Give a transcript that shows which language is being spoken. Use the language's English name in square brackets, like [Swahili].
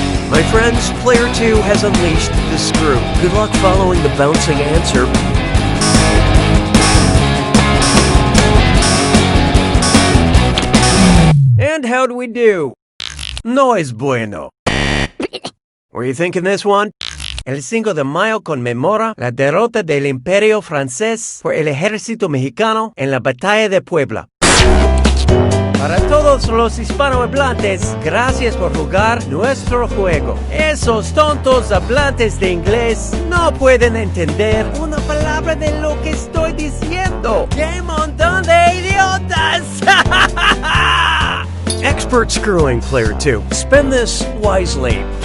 [English] My friends, player 2 has unleashed the screw. Good luck following the bouncing answer. And how do we do? [Spanish] No es bueno. [English] Were you thinking this one? [Spanish] El 5 de mayo conmemora la derrota del Imperio Francés por el ejército mexicano en la Batalla de Puebla. Para todos los hispanohablantes, gracias por jugar nuestro juego. Esos tontos hablantes de inglés no pueden entender una palabra de lo que estoy diciendo. ¡Qué montón de idiotas! [English] Expert screwing, player 2. Spend this wisely.